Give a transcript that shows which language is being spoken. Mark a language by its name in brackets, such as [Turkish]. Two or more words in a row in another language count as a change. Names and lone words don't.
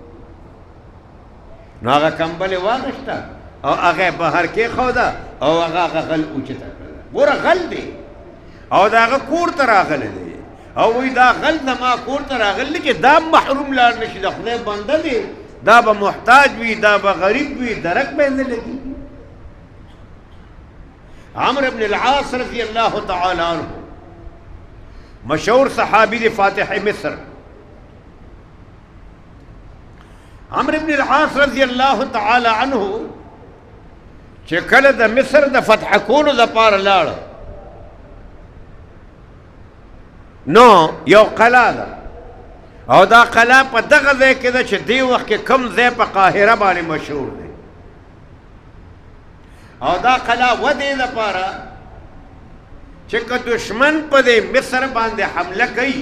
[Pashto] نو هغه کمبل یې واغېسته او هغه یې بهر کېښوده او هغه غل اوچته کړله ګوره غل دی او د هغه کور ته راغلی دی او وی دا غل زما کور ته راغلی چې دا محروم لاړ نه شي د خدای بنده دی دا به محتاج وي دا به غریب وي درک به یې نه لګي عمرو بن العاص [Arabic] رضی اللہ تعالی عنہ [Pashto] مشہور صحابی دی فاتح مصر عمرو بن العاص [Arabic] رضی اللہ تعالی عنہ [Pashto] چې کله د مصر د فتح کولو دپاره لاړ نو یو قلعه ده او دا قلعه په دغه ځای کې ده چې دې وخت کې کوم ځای په قاهره باندې مشهور دی او دا قلعه و دې لپاره چې که دشمن په دې مصر باندې حمله کوي